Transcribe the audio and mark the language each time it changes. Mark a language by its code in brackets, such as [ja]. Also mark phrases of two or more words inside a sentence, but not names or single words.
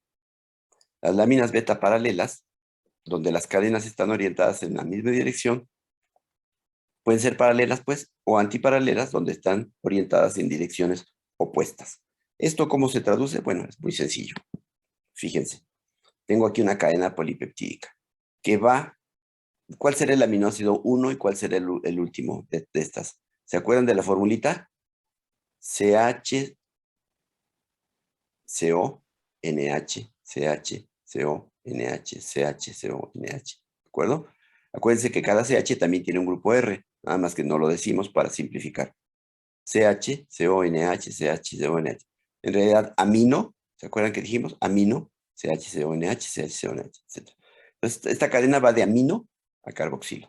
[es] Las láminas beta paralelas, donde las cadenas están orientadas en la misma dirección, pueden ser paralelas, pues, o antiparalelas, donde están orientadas en direcciones opuestas. ¿Esto cómo se traduce? Bueno, es muy sencillo. Fíjense, tengo aquí una cadena polipeptídica que va. ¿Cuál será el aminoácido 1 y cuál será el último de estas? ¿Se acuerdan de la formulita? CH, CO, NH, CH, CO, NH, CH, CO, NH. ¿De acuerdo? Acuérdense que cada CH también tiene un grupo R, nada más que no lo decimos para simplificar. CH, CO, NH, CH, CO, NH. En realidad, amino, ¿se acuerdan que dijimos? Amino, CH, CO, NH, CH, CO, NH, etc. Entonces, esta cadena va de amino a carboxilo.